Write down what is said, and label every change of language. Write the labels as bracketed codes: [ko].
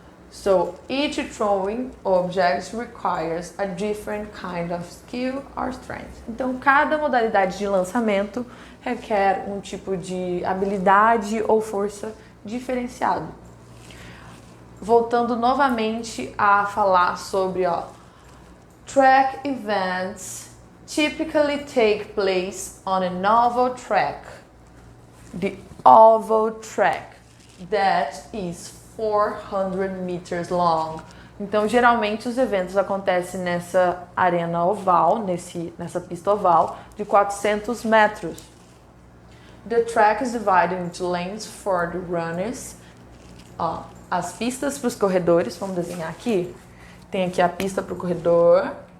[en] So, each throwing object requires a different kind of skill or strength. [pt] Então, cada modalidade de lançamento requer um tipo de habilidade ou força diferenciado. Voltando novamente a falar sobre, [en] track events typically take place on an oval track. The oval track that is 400 meters long. [pt] Então, geralmente os eventos acontecem nessa arena oval, nessa pista oval de 400 metros. [en] The track is divided into lanes for the runners. [pt] As pistas para os corredores, vamos desenhar aqui. Tem aqui a pista para o corredor.